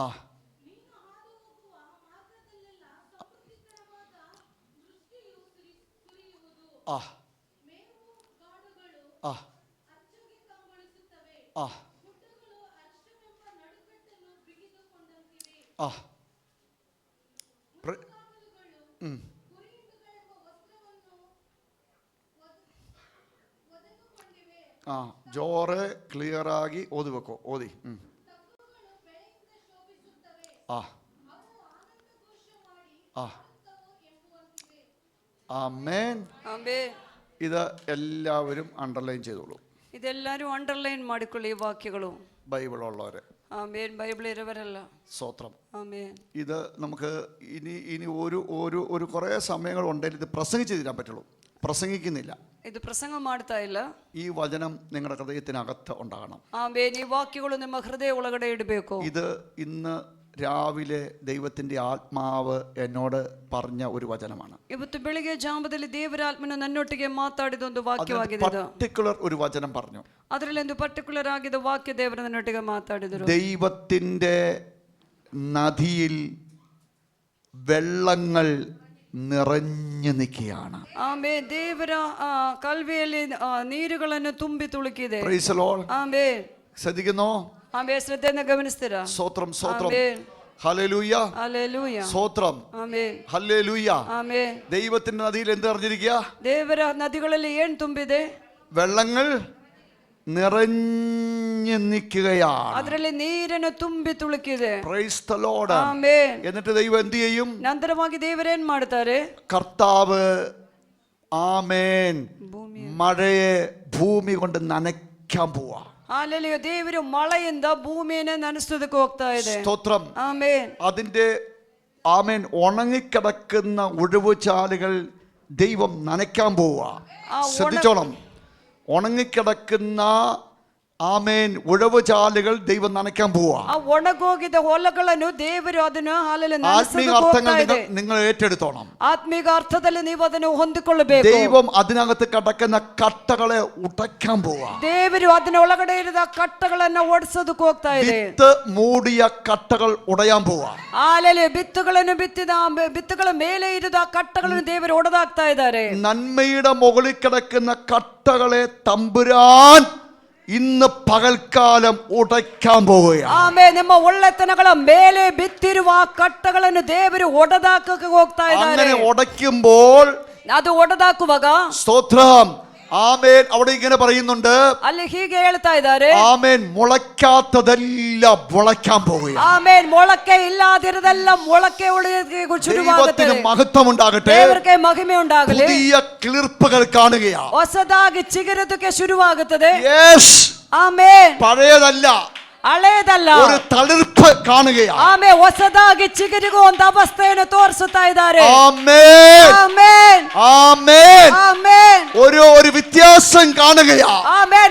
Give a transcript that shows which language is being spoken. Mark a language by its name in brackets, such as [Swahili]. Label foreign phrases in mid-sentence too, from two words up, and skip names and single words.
[Kannada] ನೀನು ಹಾದು ಹೋಗುವ ಮಾರ್ಗದಲ್ಲೆಲ್ಲ ಸಮೃದ್ಧಿಕರವಾದ ವೃಷ್ಟಿಯು ಸುರಿಯುವುದು. ആ ಮೇವು ಕಾಡುಗಳು ആ ಅಚ್ಚುಗೆ ಕಂಗೊಳಿಸುತ್ತವೆ. ആ ಗುಡ್ಡಗಳು ಅರ್ಶವೆಂಬ ನಡುಕಟ್ಟನ್ನು ಬಿಗಿದುಕೊಂಡಂತಿವೆ. ആ പ്ര- ಕಾವಲುಗಳು ಕುರಿಹಿಂಡುಗಳೆಂಬ ವಸ್ತ್ರವನ್ನು ಒದಗಿಕೊಂಡಿವೆ. [Malayalam] ആ ജോറ് ക്ലിയർ ആಗಿ ഓതി വെക്കോ. ഓതി. [Kannada] ತಗ್ಗುಗಳು ಬೆಳೆಯಿಂದ ಶೋಭಿಸುತ್ತವೆ. ആ ಅವು ಆನಂದಘೋಷ ಮಾಡಿ ആ ಆಡುತ್ತವು ಎಂಬುವಂತಿವೆ. [Malayalam] ആമേൻ. [Kannada] ಆಮೆನ್. [Malayalam] ഇത് എല്ലാവരും അണ്ടർലൈൻ ചെയ്തോളൂ. [Kannada] ಇದೆಲ್ಲರೂ ಅಂಡರ್ಲೈನ್ ಮಾಡಿಕೊಳ್ಳಿ ಈ ವಾಕ್ಯಗಳು. [Malayalam] ബൈബിൾ ഉള്ളവരെ. [Kannada] ಆಮೆನ್. ಬೈಬಲ್ ಇರುವವರೆಲ್ಲ. [Malayalam] സ്തോത്രം. [Kannada] ಆಮೆನ್. [Malayalam] ഇത് നമുക്ക് ഇനി ഒരു കുറേ സമയങ്ങൾ ഉണ്ടെങ്കിൽ ഇത് പ്രസംഗിച്ച് തീരാൻ പറ്റുള്ളൂ. പ്രസംഗിക്കുന്നില്ല. [Kannada] ಇದು ಪ್ರಸಂಗ ಮಾಡ್ತಾ ಇಲ್ಲ. [Malayalam] ഈ വചനം നിങ്ങളുടെ ഹൃദയത്തിനകത്ത് ഉണ്ടാകണം. [Kannada] ಆಮೆನ್. ಈ ವಾಕ್ಯಗಳು ನಿಮ್ಮ ಹೃದಯ ಒಳಗಡೆ ಇಡಬೇಕು. [Malayalam] ഇത് ഇന്ന് രാവിലെ ദൈവത്തിൻ്റെ ആത്മാവ് എന്നോട് പറഞ്ഞ ഒരു വചനമാണ്. [Kannada] ಇವತ್ತು ಬೆಳಿಗ್ಗೆ ಜಾಮದಲ್ಲಿ ದೇವರ ಆತ್ಮನು ನನ್ನೊಟ್ಟಿಗೆ ಮಾತಾಡಿದ ಒಂದು ವಾಕ್ಯವಾಗಿದೆ ಇದು. [Malayalam] പർട്ടിക്കുലർ ഒരു വചനം പറഞ്ഞു. [Kannada] ಅದರಲ್ಲಿ ಒಂದು ಪರ್ಟಿಕ್ಯುಲರ್ ಆಗಿದ್ದ ವಾಕ್ಯ ದೇವರು ನನ್ನೊಟ್ಟಿಗೆ ಮಾತಾಡಿದರು. [Malayalam] ദൈവത്തിൻ്റെ നദിയിൽ വെള്ളങ്ങൾ നിറഞ്ഞു നിൽക്കുകയാണ്. [Kannada] ಆಮೆನ್. ದೇವರ ಕಲ್ವೆಯಲ್ಲಿ ನೀರುಗಳನ್ನು ತುಂಬಿ ತುಳುಕಿದೆ. [English] Praise the Lord. [Kannada] ಆಮೆನ್. [Malayalam] ശ്രദ്ധിക്കുന്നോ? [Kannada] ಆಮೆನ್. ಶ್ರದ್ಧೆಯಿಂದ ಗಮನಿಸ್ತೀರಾ? [Malayalam] സ്തോത്രം സ്തോത്രം. [Kannada] ಆಮೆನ್. [Malayalam] ഹല്ലേലൂയ. [Kannada] ಹಲ್ಲೆಲೂಯಾ. [Malayalam] സ്തോത്രം. [Kannada] ಆಮೆನ್. [Malayalam] ഹല്ലേലൂയ. [Kannada] ಆಮೆನ್. [Malayalam] ദൈവത്തിന്റെ നദിയിൽ എന്ത് നിറഞ്ഞിരിക്കുക? [Kannada] ದೇವರ ನದಿಗಳಲ್ಲಿ ಏನು ತುಂಬಿದೆ? [Malayalam] വെള്ളങ്ങൾ നിറഞ്ഞു നിൽക്കുകയാണ്. [Kannada] ಅದರಲ್ಲಿ ನೀರನ್ನು ತುಂಬಿ ತುಳುಕಿದೆ. [English] Praise the Lord. [Kannada] ಆಮೆನ್. [Malayalam] എന്നിട്ട് ദൈവം എന്ത് ചെയ്യും? [Kannada] ನಂತರವಾಗಿ ದೇವರೇನ್ ಮಾಡ್ತಾರೆ? [Malayalam] കർത്താവ് ആമേൻ [Kannada] ಭೂಮಿ [Malayalam] മഴയെ ഭൂമി കൊണ്ട് നനയ്ക്കാൻ പോവാ. Hallelujah. [Kannada] ದೇವರು ಮಳೆಯಿಂದ ಭೂಮಿಯನ್ನು ನೆನೆಸೋದಕ್ಕೆ ಹೋಗ್ತಾ ಇದೆ. [Malayalam] സ്തോത്രം. ആമേൻ. അതിന്റെ ആമേൻ ഉണങ്ങിക്കിടക്കുന്ന ഒഴിവുചാലുകൾ ദൈവം നനയ്ക്കാൻ പോവുക. ശ്രദ്ധിച്ചോണം. ഉണങ്ങിക്കിടക്കുന്ന ആമേൻ ഉഴവുചാലുകൾ ദൈവം നനയ്ക്കാൻ പോവുക. [Kannada] ആ ഒണಗೋಗಿದ ಹೊಲಗಳನ್ನು ದೇವರು ಅದನ್ನು ಹಾಲಲ್ಲಿ [Malayalam] ആത്മീക അർത്ഥങ്ങൾ നിങ്ങൾ ഏറ്റെടുത്തോണം. [Kannada] ആത്മീക അർത്ഥದಲ್ಲಿ ನೀವು ಅದನ್ನು ಹೊಂದಿಕೊಳ್ಳಬೇಕು. [Malayalam] ദൈവം അതിനകത്ത് കിടക്കുന്ന കട്ടകളെ ഉടയ്ക്കാൻ പോവുക. [Kannada] ದೇವರು ಅದನ್ನ ಒಳಗಡೆ ಇರುವ ಕಟ್ಟಗಳನ್ನು ಓಡಿಸೋದಕ್ಕೆ ಹೋಗ್ತಾ ಇದೆ. [Malayalam] വിത്ത് മൂടിയ കട്ടകൾ ഉടയാൻ പോവുക. [Kannada] ಹಾಲಲ್ಲಿ ಬಿತ್ತುಗಳನ್ನು ಬಿತ್ತಿದ ಬಿತ್ತುಗಳ ಮೇಲೆ ಇರುವ ಕಟ್ಟಗಳನ್ನು ದೇವರು ಒಡೆದಾಕ್ತಾ ಇದ್ದಾರೆ. [Malayalam] നന്മയുടെ മുകളിൽ കിടക്കുന്ന കട്ടകളെ തമ്പുരാൻ ഇന്ന് പകൽക്കാലം ഉടയ്ക്കാൻ പോവുകയാണ്. ആമേൻ. [Kannada] ನಮ್ಮ ಒಳ್ಳೆತನಗಳ ಮೇಲೆ ಬಿತ್ತಿರುವ ಕಟ್ಟಗಳನ್ನು ದೇವರು ಒಡೆದಾಕಕ್ಕೆ ಹೋಗ್ತಾ ಇದ್ದಾರೆ. [Malayalam] അങ്ങനെ ഉടയ്ക്കുമ്പോൾ [Kannada] ಅದು ಒಡೆದಾಕುವಾಗ [Malayalam] സ്തോത്രം. ആമേൻ. അവിടെ ഇങ്ങനെ പറയുന്നുണ്ട്, [Kannada] ಅಲ್ಲಿ ಹೀಗೆ ಹೇಳ್ತಾ ಇದ್ದಾರೆ, [Malayalam] ആമേൻ, മുളയ്ക്കാത്തതെല്ലാം മുളയ്ക്കാൻ പോവുകയാണ്. [Kannada] ಆಮೇನ್. ಮೊಳಕೆ ಇಲ್ಲದಿರದೆಲ್ಲ ಮೊಳಕೆ ಒಡೆಯೋದಕ್ಕೆ ಶುರುವಾಗುತ್ತದೆ. [Malayalam] ദൈവത്തിന് മഹത്വം ഉണ്ടാകട്ടെ. [Kannada] ದೇವರಿಗೆ ಮಹಿಮೆ ಉಂಟಾಗಲಿ. [Malayalam] പുതിയ കിളിർപ്പുകൾ കാണുകയാണ്. [Kannada] ಹೊಸದಾಗಿ ಚಿಗುರೋದಕ್ಕೆ ಶುರುವಾಗುತ್ತದೆ. [Malayalam] യെസ്. [Kannada] ಆಮೇನ್. [Malayalam] പഴയതല്ല, [Kannada] ಹಳೇದಲ್ಲ, [Malayalam] ഒരു തളിർപ്പ് കാണുകയാണ്. [Kannada] ಆಮೇನ್. ಹೊಸದಾಗಿ ಚಿಗುರಿಗುವಂತ ಅವಸ್ಥೆಯನ್ನು ತೋರಿಸುತ್ತಾ ಇದ್ದಾರೆ. [Malayalam] ആമേൻ. [Kannada] ಆಮೇನ್. [Malayalam] ആമേൻ. [Kannada] ಆಮೇನ್. [Malayalam] ഒരു വ്യത്യാസം കാണുകയാണ്. [Kannada] ಆಮೇನ್.